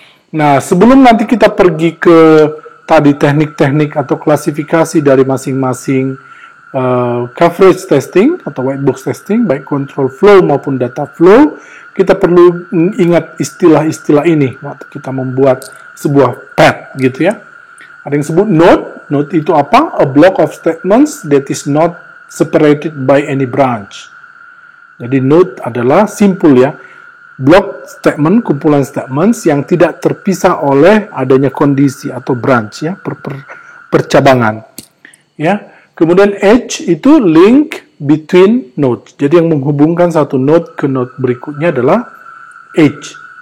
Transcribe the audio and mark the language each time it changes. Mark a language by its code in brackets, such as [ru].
[id] Nah, sebelum nanti kita pergi ke tadi teknik-teknik atau klasifikasi dari masing-masing coverage testing atau white box testing, baik control flow maupun data flow, kita perlu ingat istilah-istilah ini waktu kita membuat sebuah path gitu ya. Ada yang sebut node. Node itu apa? [en] A block of statements that is not separated by any branch. [id] Jadi node adalah simple ya. Block statement, kumpulan statements yang tidak terpisah oleh adanya kondisi atau branch ya, percabangan. Ya. Kemudian edge itu [en] link between nodes. [id] Jadi yang menghubungkan satu node ke node berikutnya adalah edge.